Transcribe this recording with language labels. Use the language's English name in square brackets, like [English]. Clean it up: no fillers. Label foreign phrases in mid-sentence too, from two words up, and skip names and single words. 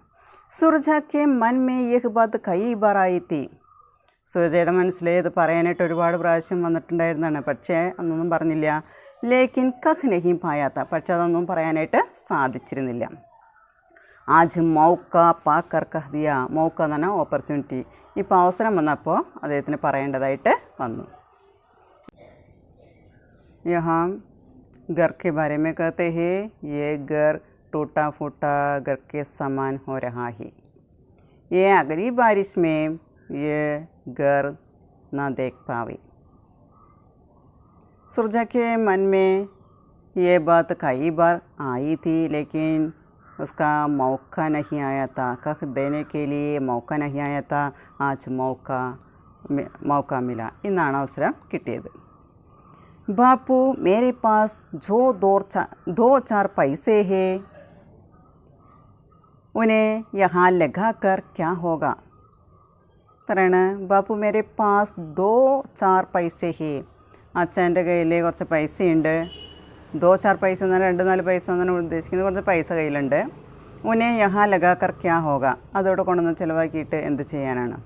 [Hindi] सुरजा के मन में यह बात कई बार आई थी, [Malayalam] സുരജയുടെ മനസ്സിൽ ഇത് പറയാനായിട്ട് ഒരുപാട് പ്രാവശ്യം വന്നിട്ടുണ്ടായിരുന്നതാണ്, പക്ഷേ അന്നൊന്നും പറഞ്ഞില്ല. [Hindi] लेकिन कह नहीं पाया था, [Malayalam] പക്ഷെ അതൊന്നും പറയാനായിട്ട് സാധിച്ചിരുന്നില്ല. [Hindi] आज मौका पाकर कह दिया, [Malayalam] മൗക്ക എന്ന് പറഞ്ഞാൽ ഓപ്പർച്യൂണിറ്റി, ഇപ്പോൾ അവസരം വന്നപ്പോൾ അദ്ദേഹത്തിന് പറയേണ്ടതായിട്ട് വന്നു. [Hindi] यहाँ घर के बारे में कहते हैं, ये घर टूटा फूटा घर के समान हो रहा है, ये अगली बारिश में ये घर ना देख पावे. सुरजा के मन में ये बात कई बार आई थी, लेकिन उसका मौका नहीं आया था, कह देने के लिए मौका नहीं आया था. आज मौका मिला, [Malayalam] ഇന്നാണ് അവസരം കിട്ടിയത്. [Hindi] बापू मेरे पास जो दो चार पैसे हैं उन्हें यहाँ लगा कर क्या होगा. [Malayalam] പറയണ [Hindi] बापू मेरे पास 2-4 पैसे हैं, [Malayalam] അച്ഛൻ്റെ കയ്യിൽ കുറച്ച് പൈസയുണ്ട്. 2-4 പൈസ എന്നാൽ 2-4 പൈസ എന്നാണ് ഉദ്ദേശിക്കുന്നത്, കുറച്ച് പൈസ കയ്യിലുണ്ട്. [Hindi] उन्हें यहाँ लगाकर क्या होगा, [Malayalam] അതോടെ കൊണ്ടുവന്ന് ചിലവാക്കിയിട്ട് എന്ത് ചെയ്യാനാണ്.